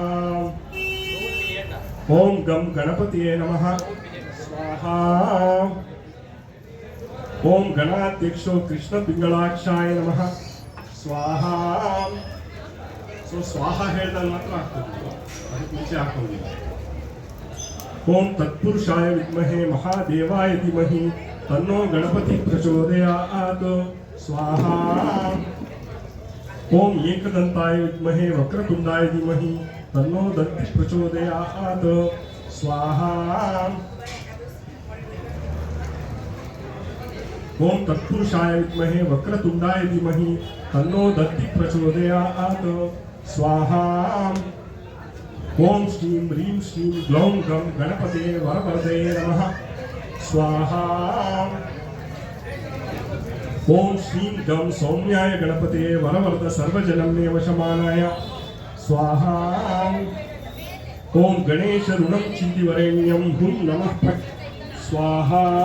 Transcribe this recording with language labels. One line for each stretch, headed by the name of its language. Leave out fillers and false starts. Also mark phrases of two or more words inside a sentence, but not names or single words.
Sanskrit: ಓಂ ಗಂ ಗಣಪತಿಯೇ ನಮಃ ಸ್ವಾಹಾ. ಓಂ ಗಣಾಧ್ಯಕ್ಷೋ ಕೃಷ್ಣ ಪಿಂಗಳಾಕ್ಷಾಯ ನಮಃ ಸ್ವಾಹಾ.
Kannada: ಸೊ ಸ್ವಾಹ ಹೇಳಿದಾಗ ಮಾತ್ರ ಆಗ್ತದೆ, ಅದಕ್ಕೆ ಮುಂಚೆ ಹಾಕೊಂಡಿಲ್ಲ.
Sanskrit: ಓಂ ತತ್ಪುರುಷಾಯ ವಿದ್ಮಹೇ ಮಹಾದೇವಾಯ ಧೀಮಹಿ ತನ್ನೋ ಗಣಪತಿ ಪ್ರಚೋದಯಾತ್ ಸ್ವಾಹಾ. ಓಂ ಏಕದಂತಾಯ ವಿದ್ಮಹೇ ವಕ್ರತುಂಡಾಯ ಧೀಮಹಿ ತನ್ನೋ ದಂತಿ ಪ್ರಚೋದಯಾತ್ ಸ್ವಾಹಾ. ಓಂ ತತ್ಪುರುಷಾಯ ವಿದ್ಮಹೇ ವಕ್ರತುಂಡಾಯ ಧೀಮಹಿ ತನ್ನೋ ದಂತಿ ಪ್ರಚೋದಯಾತ್ ಸ್ವಾಹಾ. ಓಂ ಶ್ರೀಂ ಹ್ರೀಂ ಶ್ರೀಂ ಗ್ಲೌಂ ಗಂ ಗಣಪತೆ ವರವರದೇ ನಮಃ ಸ್ವಾಹಾ. ಓಂ ಶ್ರೀಂ ಗಂ ಸೌಮ್ಯಾಯ ಗಣಪತೆ ವರವರದ ಸರ್ವಜನನ್ನೇ ವಶಮಾನಾಯ ಸ್ವಾಹಾ. ಓಂ ಗಣೇಶ ಋಣಂ ಚಿಂದಿವರೆಣ್ಯಂ ಹುಂ ನಮಃ ಪಟ್ ಸ್ವಾಹಾ.